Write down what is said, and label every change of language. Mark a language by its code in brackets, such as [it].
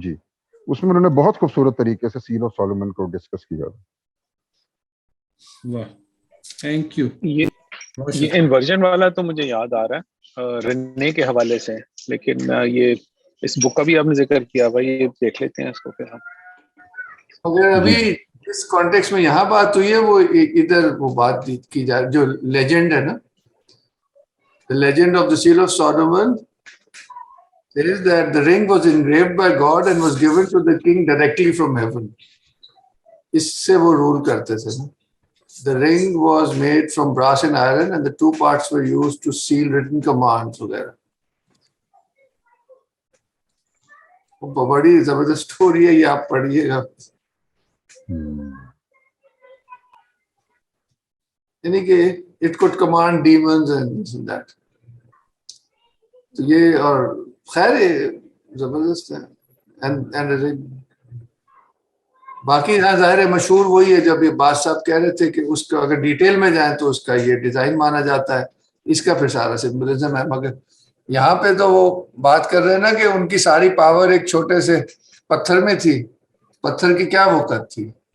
[ur] جی اس میں انہوں نے بہت خوبصورت طریقے سے سیل آف سولومن کو ڈسکس کیا. واہ, تھینک یو. یہ انورژن والا تو مجھے یاد آ رہا ہے رنے کے حوالے سے, لیکن یہ اس بک کا بھی آپ نے ذکر کیا بھائی, یہ دیکھ لیتے ہیں اس کو پھر ہم. اگر ابھی اس کانٹیکس میں یہاں بات ہوئی ہے وہ ادھر وہ بات کی جائے جو لیجنڈ ہے نا, [en] the legend of the seal of Solomon says that the ring was engraved by God and was given to the king directly from heaven. [ur] اس سے وہ رول کرتے تھے نا. [en] The ring was made from brass and iron and the two parts were used to seal written commands وغیرہ. [ur] بڑی زبردست story ہے یہ, آپ پڑھیے گا. یعنی کہ [en] it could command demons and that. [ur] تو یہ اور خیر زبردست ہے. and باقی یہاں ظاہر ہے مشہور وہی ہے جب یہ باز صاحب کہہ رہے تھے کہ اس کا اگر ڈیٹیل میں جائیں تو اس کا یہ ڈیزائن مانا جاتا ہے, اس کا پھر سارا سمبلزم ہے. مگر یہاں پہ تو وہ بات کر رہے ہیں نا کہ ان کی ساری پاور ایک چھوٹے سے پتھر میں تھی. پتھر کی کیا وقت تھی,